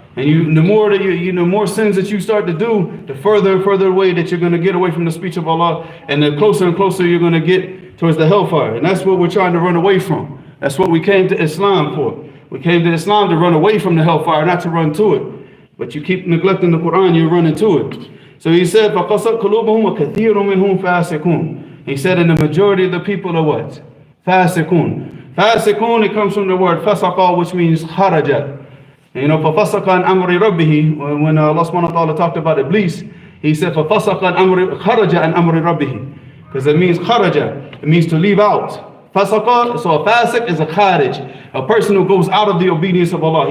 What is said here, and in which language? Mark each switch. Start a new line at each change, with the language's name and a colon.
English: And the more sins that you start to do, the further and further away that you're going to get away from the speech of Allah, and the closer and closer you're going to get towards the hellfire. And that's what we're trying to run away from. That's what we came to Islam for. We came to Islam to run away from the hellfire, not to run to it. But you keep neglecting the Quran, you run into it. So he said,
Arabic: فَقَصَتْ قُلُوبُهُمْ وَكَثِيرٌ مِّنْهُمْ فَاسِقُونَ.
English: He said, and the majority of the people are what? Fasiqun. Fasiqun, it comes from the word fasaqa, which means kharaja.
Arabic: فَفَسَقَ عَنْ أَمْرِ رَبِّهِ.
English: When Allah subhanahu wa ta'ala talked about Iblis, he said,
Arabic: فَفَسَقَ عَنْ أَمْرِ خَرَجَ عَنْ أَمْرِ رَبِّهِ.
English: Because it means kharaja. It means to leave out. Fasaqa, so a fasiq is a kharij, a person who goes out of the obedience of Allah.